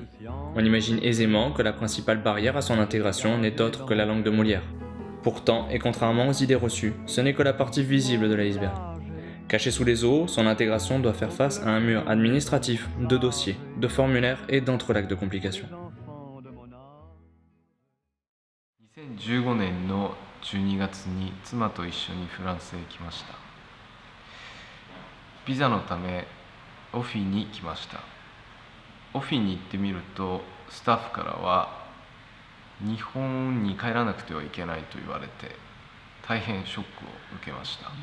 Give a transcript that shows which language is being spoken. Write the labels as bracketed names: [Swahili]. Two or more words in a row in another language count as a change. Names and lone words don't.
[French] On imagine aisément que la principale barrière à son intégration n'est autre que la langue de Molière. Pourtant, et contrairement aux idées reçues, ce n'est que la partie visible de l'iceberg. Caché sous les eaux, son intégration doit faire face à un mur administratif, de dossiers, de formulaires et d'entrelacs de complications. [Japanese] 2015 年の12月に妻と一緒にフランスへ来ました。ビザのためオフィに来ました。オフィに行ってみるとスタッフからは日本に帰らなくてはいけないと言われて大変ショックを受けました。